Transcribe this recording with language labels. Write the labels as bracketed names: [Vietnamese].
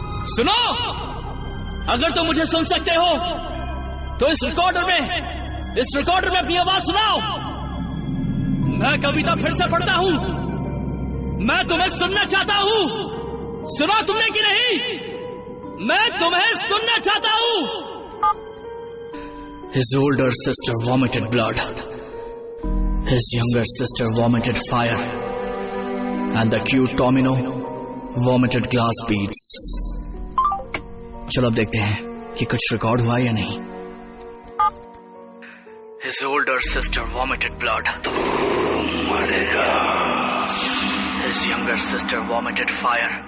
[Hindi] सुनो, अगर तुम मुझे सुन सकते हो तो इस रिकॉर्डर में अपनी आवाज सुनाओ। मैं कविता फिर से पढ़ता हूँ, मैं तुम्हें सुनना चाहता हूँ। सुना तुमने कि नहीं? मैं तुम्हें सुनना चाहता हूँ। [English] His older sister vomited blood. His younger sister vomited fire. And the cute Tomino vomited glass beads. [Hindi] चलो अब देखते हैं कि कुछ रिकॉर्ड हुआ या नहीं। [English] His older sister vomited blood. [Hindi] तू मरेगा। [English] His younger sister vomited fire.